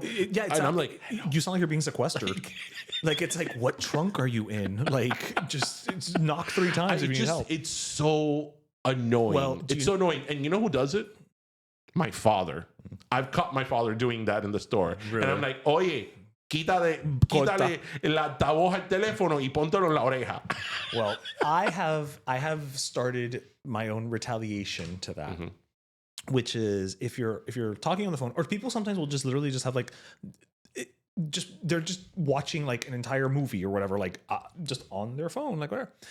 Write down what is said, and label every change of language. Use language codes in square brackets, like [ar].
[en] I'm like, hello. You sound like you're being sequestered. Like, it's like, what trunk are you in? Like, just knock 3 times if you need help. It's so annoying. Well, it's so annoying. And you know who does it? My father. I've caught my father doing that in the store. Really? And I'm like, [es] oye, quítale el altavoz al teléfono y póntelo en la oreja. [en] Well, I have started my own retaliation to that, which is if you're talking on the phone, or people sometimes will just literally just have like, they're just watching like an entire movie or whatever, like just on their phone, like whatever.